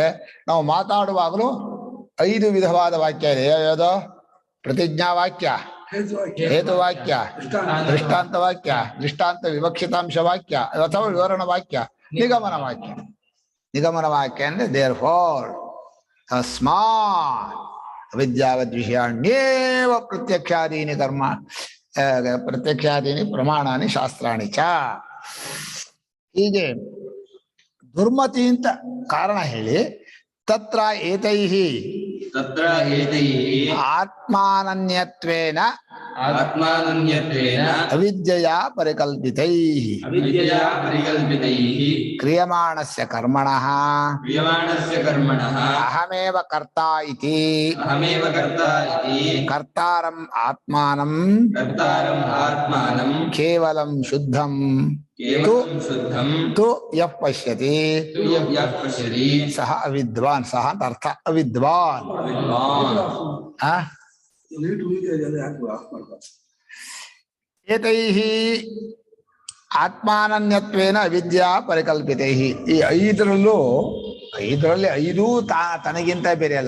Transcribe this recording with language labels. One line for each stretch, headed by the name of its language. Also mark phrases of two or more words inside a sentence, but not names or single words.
Kannada: ನಾವು ಮಾತಾಡುವಾಗಲೂ 5 ವಿಧವಾದ ವಾಕ್ಯ ಇದೆ. ಯಾವ್ಯಾವುದೋ? ಪ್ರತಿಜ್ಞಾ ವಾಕ್ಯ, ಹೇತುವಾಕ್ಯ, ದೃಷ್ಟಾಂತ ವಾಕ್ಯ, ದೃಷ್ಟಾಂತ ವಿವಕ್ಷಿತಾಂಶ ವಾಕ್ಯ ಅಥವಾ ವಿವರಣ ವಾಕ್ಯ, ನಿಗಮನ ವಾಕ್ಯ. ನಿಗಮನ ವಾಕ್ಯ ಅಂದ್ರೆ
English: there for
Sanskrit: ತಸ್ಮಾ ಅವಿದ್ಯಾವದ್ ವಿಷಯಾಣ್ಯೇವ ಪ್ರತ್ಯಕ್ಷಾದೀನಿ ಕರ್ಮ ಪ್ರತ್ಯಕ್ಷಾದೀನಿ ಪ್ರಮಾಣಾನಿ ಶಾಸ್ತ್ರಾಣಿ ಚ.
Kannada: ಹೀಗೆ ದುರ್ಮತಿ ಅಂತ ಕಾರಣ ಹೇಳಿ
Sanskrit: ತತ್ರ ಏತೈಹಿ ಆತ್ಮಾನನ್ಯತ್ವೇನ ಅವಿದ್ಯೆಯ ಪರಿಕಲ್ಪಿತೈಃ ಕ್ರಿಯಮಾಣಸ್ಯ ಕರ್ಮಣಃ ಅಹಮೇವ ಕರ್ತಾ ಇತಿ ಕರ್ತಾರಂ ಆತ್ಮಾನಂ ಕೇವಲಂ ಶುದ್ಧಂ ತು ಯಃ ಪಶ್ಯತಿ ಸಹ ಅವಿದ್ವಾನ್.
Kannada: ಸಹ ಅಂತ ಅರ್ಥ, ಅವಿದ್ವಾನ್.
Sanskrit: ಏತೈಃ ಆತ್ಮಾನನ್ಯತ್ವೇನ ಅವಿದ್ಯಾ ಪರಿಕಲ್ಪಿತೈಃ.
Kannada: ಈ 5 5 ತನಗಿಂತ ಬೇರೆ ಅಲ್ಲ.